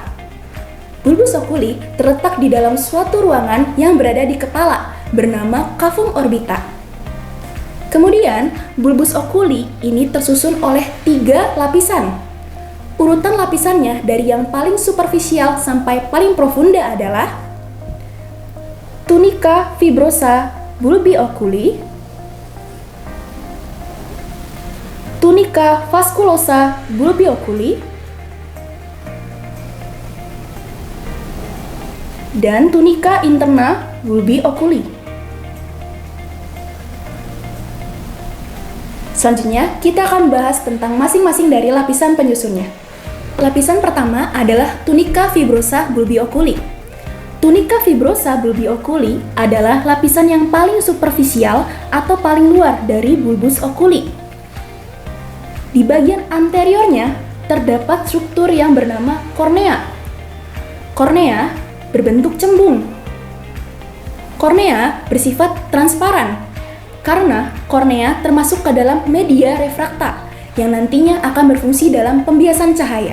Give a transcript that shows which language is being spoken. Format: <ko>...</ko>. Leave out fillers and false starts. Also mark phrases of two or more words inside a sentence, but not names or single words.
<la>Bulbus oculi</la> <id>terletak di dalam suatu ruangan yang berada di kepala bernama</id> <la>cavum orbita.</la> <id>Kemudian,</id> <la>bulbus oculi</la> <id>ini tersusun oleh 3 lapisan. Urutan lapisannya dari yang paling superficial sampai paling profunda adalah</id> <la>tunica fibrosa bulbi oculi, tunica vasculosa bulbi oculi, dan tunica interna bulbi oculi.</la> <id>Selanjutnya, kita akan bahas tentang masing-masing dari lapisan penyusunnya. Lapisan pertama adalah</id> <la>tunica fibrosa bulbi oculi. Tunica fibrosa bulbi oculi</la> <id>adalah lapisan yang paling superficial atau paling luar dari</id> <la>bulbus oculi.</la> <id>Di bagian anteriornya terdapat struktur yang bernama kornea. Kornea berbentuk cembung. Kornea bersifat transparan karena kornea termasuk ke dalam media refrakta yang nantinya akan berfungsi dalam pembiasan cahaya.</id>